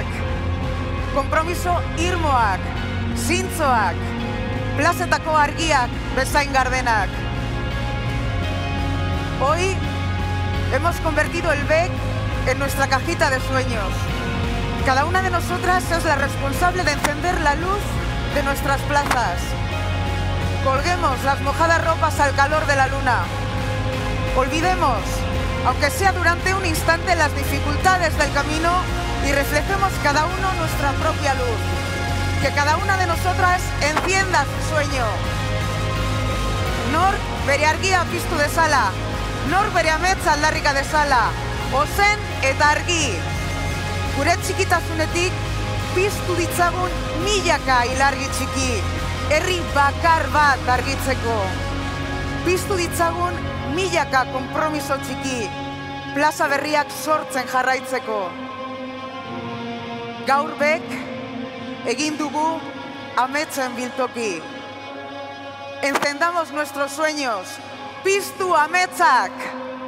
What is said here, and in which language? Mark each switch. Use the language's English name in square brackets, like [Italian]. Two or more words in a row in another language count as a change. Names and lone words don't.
[Basque] Konpromiso irmoak, zintzoak, plazetako argiak bezain gardenak. [Spanish] Hoy hemos convertido el BEC en nuestra cajita de sueños. Cada una de nosotras es la responsable de encender la luz de nuestras plazas. Colguemos las mojadas ropas al calor de la luna. Olvidemos, aunque sea durante un instante, las dificultades del camino y reflejemos cada uno nuestra propia luz. Que cada una de nosotras encienda su sueño. [Basque] Nor bere argia piztu dezala, nor bere ametsa aldarrika dezala, ozen eta argi. Gure txikitasunetik piztu ditzagun milaka ilargi txiki, herri bakar bat argitzeko. Piztu ditzagun milaka konpromiso txiki, plaza berriak sortzen jarraitzeko. Gaur BEC egin dugu ametsen biltoki. [Spanish] Encendamos nuestros sueños, [Basque] piztu ametsak!